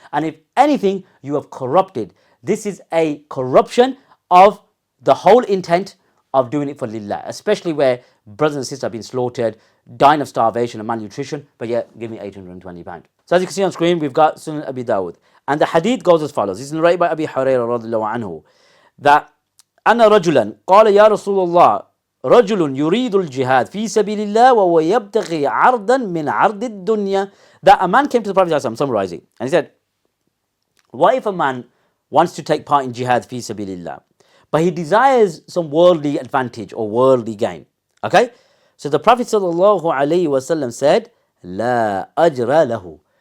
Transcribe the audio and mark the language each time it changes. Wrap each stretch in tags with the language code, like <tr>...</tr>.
<en>And if anything, you have corrupted. This is a corruption of the whole intent of doing it for lillah, especially where brothers and sisters have been slaughtered, dying of starvation and malnutrition, but yet give me £820. So as you can see on screen, we've got Sunan Abi Dawud. And the hadith goes as follows. This is narrated by Abi Hurairah radiallahu anhu, that</en> <ar>أن رجلا قال يا رسول الله رجل يريد الجهاد في سبيل الله وهو يبتغي عرضا من عرض الدنيا.</ar> <en>That a man came to the Prophet, I'm summarizing, and he said, what if a man wants to take part in jihad fi sabilillah, but he desires some worldly advantage or worldly gain? Okay, so the Prophet sallallahu alaihi wasallam said,</en> <ar>لا أجر له.</ar>